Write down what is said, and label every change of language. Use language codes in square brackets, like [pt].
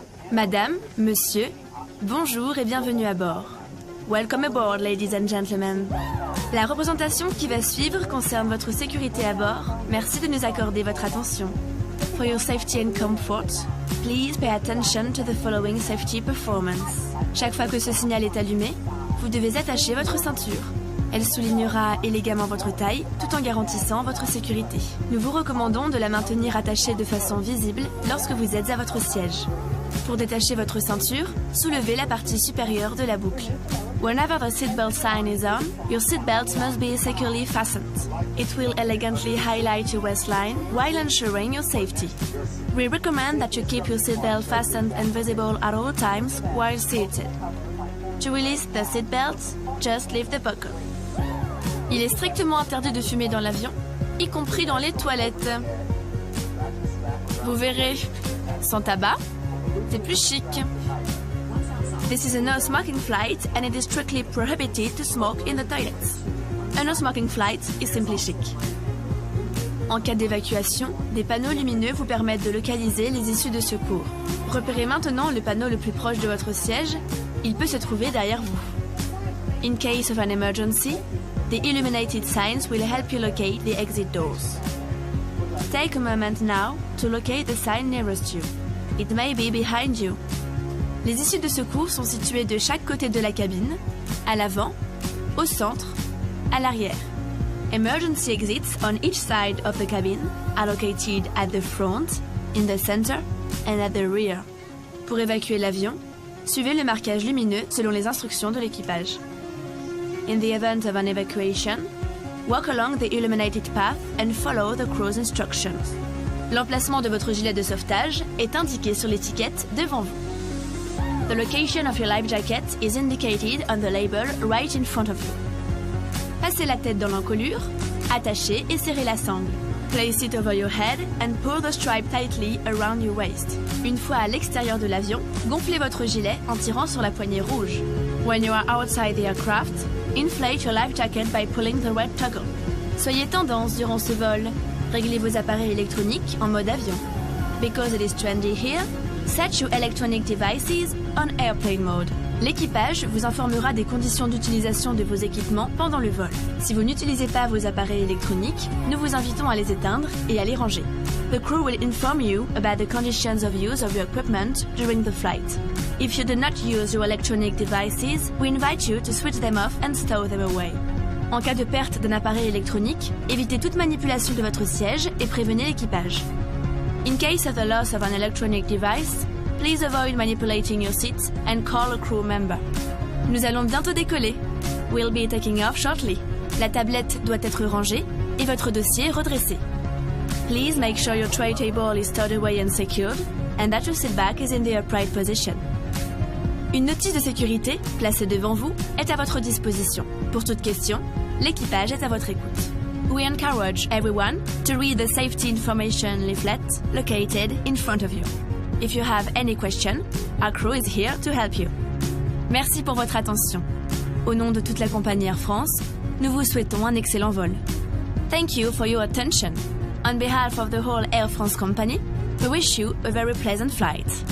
[fr] Madame, monsieur, bonjour et bienvenue à bord. [en] Welcome aboard, ladies and gentlemen. [fr] La représentation qui va suivre concerne votre sécurité à bord. Merci de nous accorder votre attention. [en] For your safety and comfort, please pay attention to the following safety performance. [fr] Chaque fois que ce signal est allumé, vous devez attacher votre ceinture. Elle soulignera élégamment votre taille, tout en garantissant votre sécurité. Nous vous recommandons de la maintenir attachée de façon visible lorsque vous êtes à votre siège. Pour détacher votre ceinture, soulevez la partie supérieure de la boucle. [en] Whenever the seatbelt sign is on, your seatbelt must be securely fastened. It will elegantly highlight your waistline while ensuring your safety. We recommend that you keep your seatbelt fastened and visible at all times while seated. To release the seatbelt, just leave the buckle. [fr] Il est strictement interdit de fumer dans l'avion, y compris dans les toilettes. Vous verrez, sans tabac, c'est plus chic. [en] This is a no-smoking flight and it is strictly prohibited to smoke in the toilets. A no-smoking flight is simply chic. [fr] En cas d'évacuation, des panneaux lumineux vous permettent de localiser les issues de secours. Repérez maintenant le panneau le plus proche de votre siège. Il peut se trouver derrière vous. [en] In case of an emergency, the illuminated signs will help you locate the exit doors. Take a moment now to locate the sign nearest you. It may be behind you. [fr] Les issues de secours sont situées de chaque côté de la cabine, à l'avant, au centre, à l'arrière. [en] Emergency exits on each side of the cabin are located at the front, in the center, and at the rear. [fr] Pour évacuer l'avion, suivez le marquage lumineux selon les instructions de l'équipage. [en] In the event of an evacuation, walk along the illuminated path and follow the crew's instructions. [fr] L'emplacement de votre gilet de sauvetage est indiqué sur l'étiquette devant vous. [en] The location of your life jacket is indicated on the label right in front of you. [fr] Passez la tête dans l'encolure, attachez et serrez la sangle. [en] Place it over your head and pull the stripe tightly around your waist. [fr] Une fois à l'extérieur de l'avion, gonflez votre gilet en tirant sur la poignée rouge. [en] When you are outside the aircraft, inflate your life jacket by pulling the red toggle. [fr] Soyez tendance durant ce vol. Réglez vos appareils électroniques en mode avion. [en] Because it is trendy here, set your electronic devices on airplane mode. [fr] L'équipage vous informera des conditions d'utilisation de vos équipements pendant le vol. Si vous n'utilisez pas vos appareils électroniques, nous vous invitons à les éteindre et à les ranger. [en] The crew will inform you about the conditions of use of your equipment during the flight. If you do not use your electronic devices, we invite you to switch them off and stow them away. [fr] En cas de perte d'un appareil électronique, évitez toute manipulation de votre siège et prévenez l'équipage. [en] In case of the loss of an electronic device, please avoid manipulating your seat and call a crew member. [fr] Nous allons bientôt décoller. [en] We'll be taking off shortly. [fr] La tablette doit être rangée et votre dossier redressé. [en] Please make sure your tray table is stowed away and secured and that your seat back is in the upright position. [fr] Une notice de sécurité, placée devant vous, est à votre disposition. Pour toute question, l'équipage est à votre écoute. [en] We encourage everyone to read the safety information leaflet located in front of you. If you have any question, our crew is here to help you. [fr] Merci pour votre attention. Au nom de toute la compagnie Air France, nous vous souhaitons un excellent vol. [en] Thank you for your attention. On behalf of the whole Air France company, we wish you a very pleasant flight.